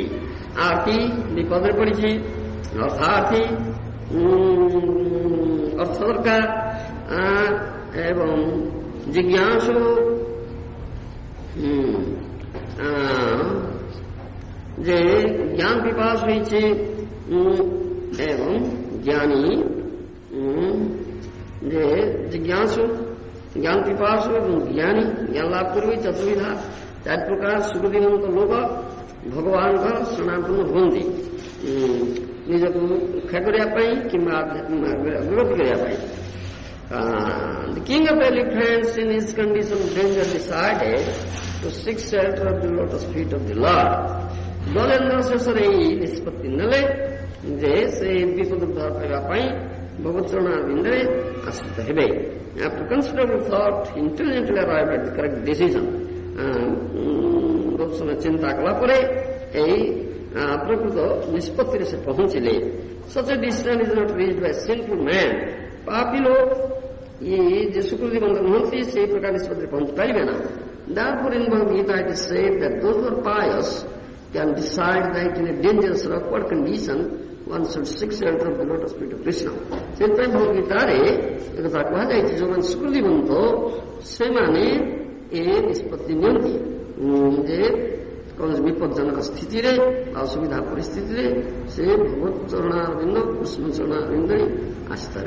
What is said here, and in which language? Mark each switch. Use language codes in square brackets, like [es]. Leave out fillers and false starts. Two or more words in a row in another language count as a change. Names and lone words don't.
[or] ଆର୍ଥୀ ବିପଦରେ ପଡ଼ିଛି, ଅର୍ଥାର୍ଥୀ ଅର୍ଥ ଦରକାର, ଏବଂ ଜିଜ୍ଞାସୁ ଯେ ଜ୍ଞାନ ପିପାସ ହୋଇଛି, ଏବଂ ଜ୍ଞାନୀ ଯେ ଜିଜ୍ଞାସୁ ଜ୍ଞାନ ପିପାସୁ ଏବଂ ଜ୍ଞାନୀ ଜ୍ଞାନ ଲାଭ କରିବେ। ଚତୁର୍ବିଧା ଚାରି ପ୍ରକାର ସୁକୃତିବନ୍ତ ଲୋକ ଭଗବାନଙ୍କର ଶରଣାପନ୍ନ ହୁଅନ୍ତି, ନିଜକୁ ରକ୍ଷା କରିବା ପାଇଁ କିମ୍ବା ଅଗ୍ରଗତି କରିବା ପାଇଁ। [en] The king of elephants in his condition of danger decided to seek shelter of the lotus feet of the Lord. [or] ଗଜେନ୍ଦ୍ର ଶେଷରେ ଏହି ନିଷ୍ପତ୍ତି ନେଲେ ଯେ ସେ ବିପଦ ଉଦ୍ଧାର କରିବା ପାଇଁ ଭଗବତ ଚରଣାରବିନ୍ଦରେ ଆଶ୍ରିତ ହେବେ। [en] After considerable thought, he intelligently arrived at the correct decision. [or] ବହୁତ ସମୟ ଚିନ୍ତା କଲା ପରେ ଏହି ପ୍ରକୃତ ନିଷ୍ପତ୍ତିରେ ସେ ପହଞ୍ଚିଲେ। [en] Such a decision is not reached by a sinful man. [or] ପାପୀ ଲୋକ ଇଏ ଯେ ସୁକୃତିବନ୍ତ ନୁହନ୍ତି ସେହି ପ୍ରକାର ନିଷ୍ପତ୍ତିରେ ପହଞ୍ଚି ପାରିବେ ନା। [en] Therefore in Bhagavad-gītā it is said that those who are pious can decide that in a dangerous or awkward condition one should seek shelter of the lotus feet of Krishna. [or] ସେଥିପାଇଁ ଭଗବଦ୍ଗୀତାରେ ଏକଥା କୁହାଯାଇଛି, ଯେଉଁମାନେ ସୁକୃତିବନ୍ତ ସେମାନେ ଏ ନିଷ୍ପତ୍ତି ନିଅନ୍ତି ଯେ କୌଣସି ବିପଦଜନକ ସ୍ଥିତିରେ ଅସୁବିଧା ପରିସ୍ଥିତିରେ ସେ ଭଗବତ ଚରଣାରବିନ୍ଦ କୃଷ୍ଣ ଚରଣାରବିନ୍ଦରେ ଆସିଥିବେ।